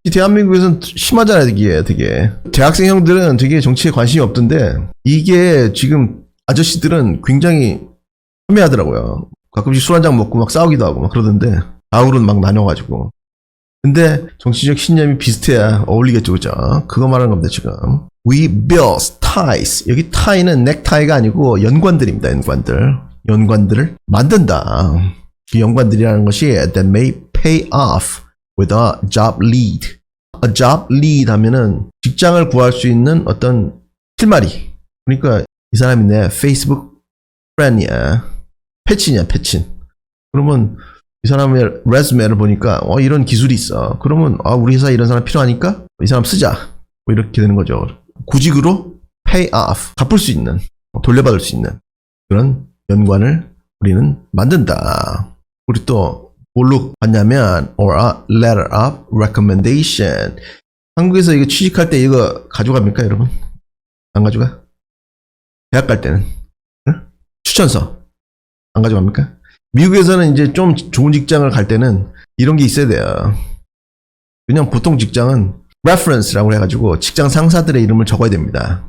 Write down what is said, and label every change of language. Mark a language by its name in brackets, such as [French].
[Korean] 대한민국에서는 심하잖아요, 되게. 대학생 형들은 되게 정치에 관심이 없던데, 이게 지금 아저씨들은 굉장히 혐오하더라고요. 가끔씩 술 한잔 먹고 막 싸우기도 하고 막 그러던데, 좌우로는 막 나눠가지고. 근데 정치적 신념이 비슷해야 어울리겠죠, 그죠? 그거 말하는 겁니다, 지금. [English] We build ties. [Korean] 여기 tie는 넥타이가 아니고 연관들입니다. 연관들을 만든다. 그 연관들이라는 것이 [English] that may pay off with a job lead. [Korean] a job lead 하면은 직장을 구할 수 있는 어떤 실마리. 그러니까 이 사람이 내 페이스북 프렌이야. 패친이야, 패친. 그러면 이 사람의 레즈메를 보니까 이런 기술이 있어. 그러면 우리 회사에 이런 사람 필요하니까 이 사람 쓰자. 뭐 이렇게 되는 거죠. 구직으로 pay off, 갚을 수 있는, 돌려받을 수 있는 그런 연관을 우리는 만든다. 우리 또 뭘로 받냐면 [English] or a letter of recommendation. [Korean] 한국에서 이거 취직할 때 이거 가져갑니까, 여러분? 안 가져가? 대학 갈 때는 응? 추천서 안 가져갑니까? 미국에서는 이제 좀 좋은 직장을 갈 때는 이런 게 있어야 돼요. 그냥 보통 직장은 reference라고 해가지고 직장 상사들의 이름을 적어야 됩니다.